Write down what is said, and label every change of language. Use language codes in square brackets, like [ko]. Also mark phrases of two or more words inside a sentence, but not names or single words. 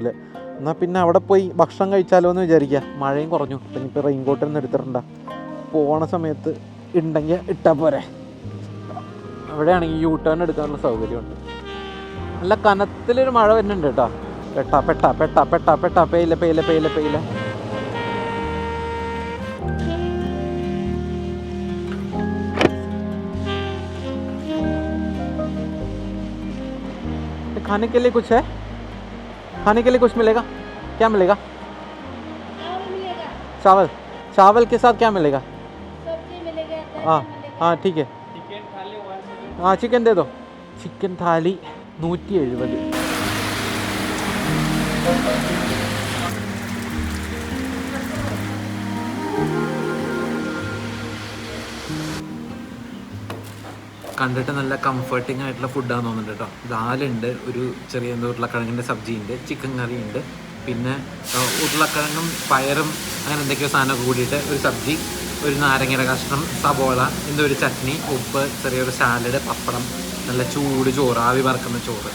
[ml] എന്നാൽ പിന്നെ അവിടെ പോയി ഭക്ഷണം കഴിച്ചാലോ എന്ന് വിചാരിക്കുക. മഴയും കുറഞ്ഞു, പിന്നെ ഇപ്പോൾ റെയിൻ കോട്ടൊന്നും എടുത്തിട്ടുണ്ട. പോണ സമയത്ത് ഉണ്ടെങ്കിൽ ഇട്ടാൽ പോരെ. അവിടെയാണെങ്കിൽ യൂ ടേൺ എടുക്കാനുള്ള സൗകര്യമുണ്ട്. നല്ല കനത്തിലൊരു മഴ വരുന്നുണ്ട് കേട്ടോ. പെട്ട പെയില. [hi] खाने के लिए कुछ है? खाने के लिए कुछ मिलेगा? क्या मिलेगा? चावल के साथ क्या मिलेगा? सब्जी मिलेगा। हाँ ठीक है. हाँ चिकन दे दो. चिकन थाली 170. [ml] കണ്ടിട്ട് നല്ല കംഫർട്ടിങ് ആയിട്ടുള്ള ഫുഡാന്ന് തോന്നുന്നുണ്ട് കേട്ടോ. ദാലുണ്ട്, ഒരു ചെറിയ ഉരുളക്കിഴങ്ങിൻ്റെ സബ്ജിയുണ്ട്, ചിക്കൻ കറി ഉണ്ട്, പിന്നെ ഉരുളക്കിഴങ്ങും പയറും അങ്ങനെ എന്തൊക്കെയോ സാധനമൊക്കെ കൂടിയിട്ട് ഒരു സബ്ജി, ഒരു നാരങ്ങയുടെ കഷ്ണം, സബോള, എന്തോ ഒരു ചട്നി, ഉപ്പ്, ചെറിയൊരു സാലഡ്, പപ്പടം, നല്ല ചൂട് ചോറ്, ആവി പറക്കുന്ന ചോറ്.